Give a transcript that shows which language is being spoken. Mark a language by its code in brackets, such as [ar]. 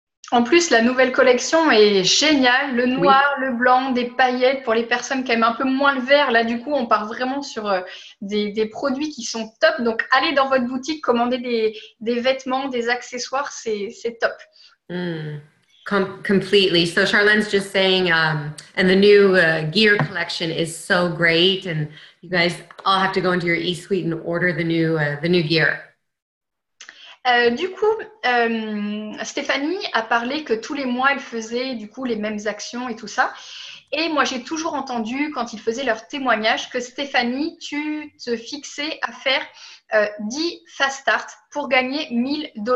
[fr] En plus, la nouvelle collection est géniale. Le noir, le blanc, des paillettes pour les personnes qui aiment un peu moins le vert. Là, du coup, on part vraiment sur des produits qui sont top. Donc, allez dans votre boutique, commandez des vêtements, des accessoires, c'est top. [en] Completely. So Charlene's just saying, and the new gear collection is so great. And you guys all have to go into your e-suite and order the new gear. [fr] Du coup, Stefani a parlé que tous les mois, elle faisait du coup les mêmes actions et tout ça. Et moi, j'ai toujours entendu, quand ils faisaient leur témoignage, que Stefani, tu te fixais à faire 10 fast start pour gagner $1000.